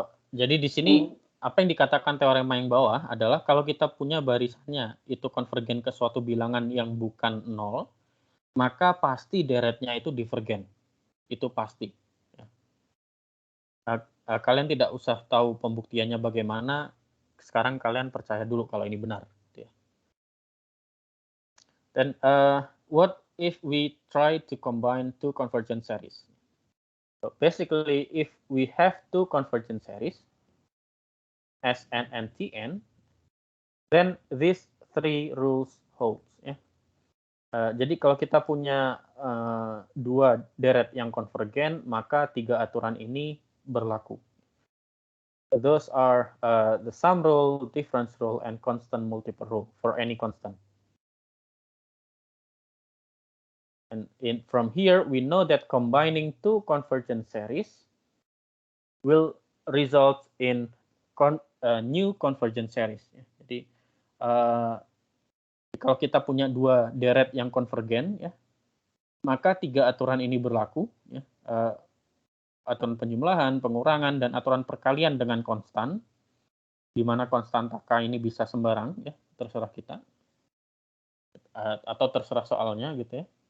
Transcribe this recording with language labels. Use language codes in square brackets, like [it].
[id] Jadi di sini apa yang dikatakan teorema yang bawah adalah kalau kita punya barisannya itu konvergen ke suatu bilangan yang bukan 0, maka pasti deretnya itu divergen. Itu pasti. Kalian tidak usah tahu pembuktiannya bagaimana, sekarang kalian percaya dulu kalau ini benar. [en] Dan what if we try to combine two convergent series? So basically, if we have two convergent series, Sn and Tn, then these three rules holds. [id] Ya. Jadi kalau kita punya dua deret yang konvergen, maka 3 aturan ini berlaku. [en] Those are the sum rule, difference rule, and constant multiple rule for any constant. And from here, we know that combining two convergent series will result in new convergent series. [id] Jadi kalau kita punya 2 deret yang konvergen, ya, maka 3 aturan ini berlaku. Ya, aturan penjumlahan, pengurangan, dan aturan perkalian dengan konstan, di mana konstan K ini bisa sembarang, ya, terserah kita, atau terserah soalnya, gitu ya.